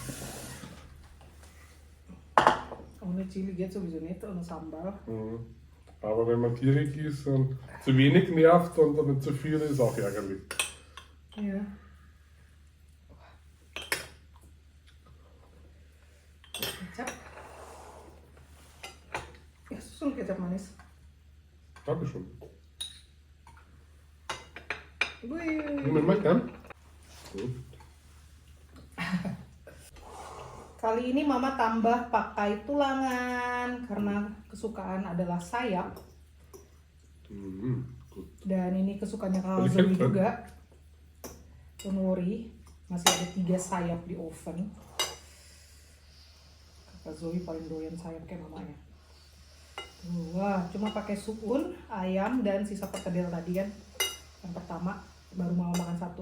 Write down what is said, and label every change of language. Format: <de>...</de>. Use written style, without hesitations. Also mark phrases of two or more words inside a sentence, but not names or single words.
<de>Ohne Chili geht sowieso nicht, ohne Sambal. Aber wenn man gierig ist und zu wenig nervt und wenn zu viel ist, auch ärgerlich. Ja.</de> <id>Kecap. Ya, susun kecap manis.</id> <de>Dankeschön.</de> <id>Wih.</id> <de>Nimm mal dann. Gut.</de> <id>Kali ini Mama tambah pakai tulangan karena kesukaan adalah sayap.</id> <de>Gut.</de> <id>Dan ini kesukaannya Kakak Boleh Zoe kan? juga.</id> <en>Don't worry,</en> <id>masih ada 3 sayap di oven. Kakak Zoe paling doyan sayap kayak mamanya. Wah, cuma pakai suun, ayam, dan sisa perkedel tadi kan. Yang pertama, baru Mama makan 1.</id>